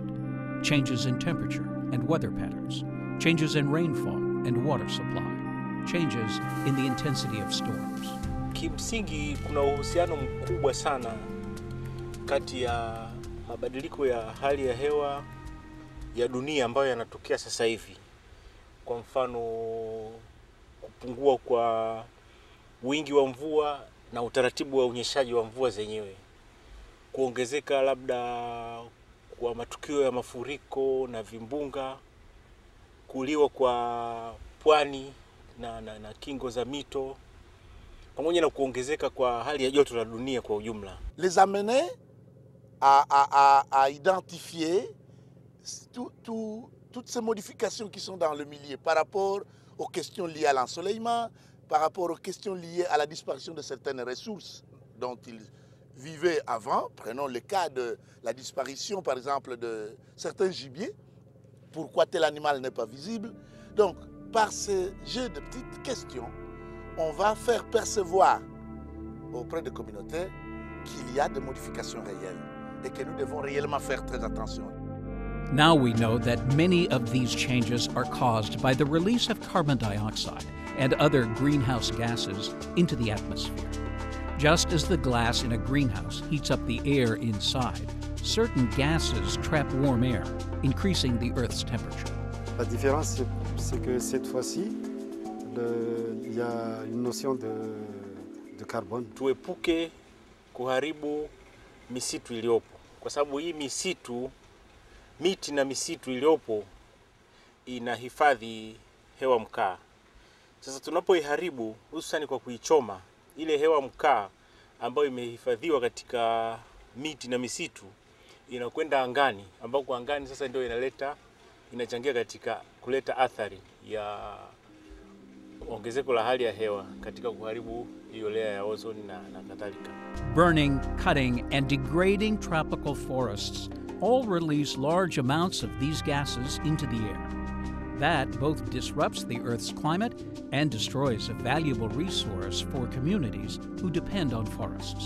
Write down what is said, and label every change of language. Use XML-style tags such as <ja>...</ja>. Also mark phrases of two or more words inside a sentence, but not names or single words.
<en>Changes in temperature and weather patterns, changes in rainfall and water supply, changes in the intensity of storms.</en> <sw>Kimsingi kuna uhusiano mkubwa sana kati ya mabadiliko ya hali ya hewa ya dunia ambayo yanatokea sasa hivi. Kwa mfano kupungua kwa wingi wa mvua na utaratibu wa unyeshaji wa mvua zenyewe. Kuongezeka labda kwa matukio ya mafuriko na vimbunga, kuliwa kwa pwani na kingo za mito, pamoja na kuongezeka kwa hali ya joto la dunia kwa ujumla.</sw> <fr>Les amener à identifier toutes ces modifications qui sont dans le milieu par rapport aux questions liées à l'ensoleillement, par rapport aux questions liées à la disparition de certaines ressources dont ils vivaient avant. Prenons le cas de la disparition, par exemple, de certains gibiers. Pourquoi tel animal n'est pas visible? Donc, par ce jeu de petites questions, on va faire percevoir auprès des communautés qu'il y a des modifications réelles et que nous devons réellement faire très attention.</fr> <en>Now we know that many of these changes are caused by the release of carbon dioxide and other greenhouse gases into the atmosphere. Just as the glass in a greenhouse heats up the air inside, certain gases trap warm air, increasing the Earth's temperature.</en> <fr>La différence, c'est que cette fois-ci, il y a une notion de carbone.</fr> <sw>Tuepuke kuharibu misitu iliyopo, kwa sababu hii miti na misitu iliyopo inahifadhi hewa mkaa. Sasa tunapoiharibu, hususan kwa kuichoma, ile hewa mkaa ambayo imehifadhiwa katika miti na misitu inakwenda angani, ambako angani sasa ndio inachangia katika kuleta athari ya ongezeko la hali ya hewa katika kuharibu hiyo layer ya ozone na kadhalika.</sw> <en>Burning, cutting, and degrading tropical forests all release large amounts of these gases into the air. That both disrupts the Earth's climate and destroys a valuable resource for communities who depend on forests.</en>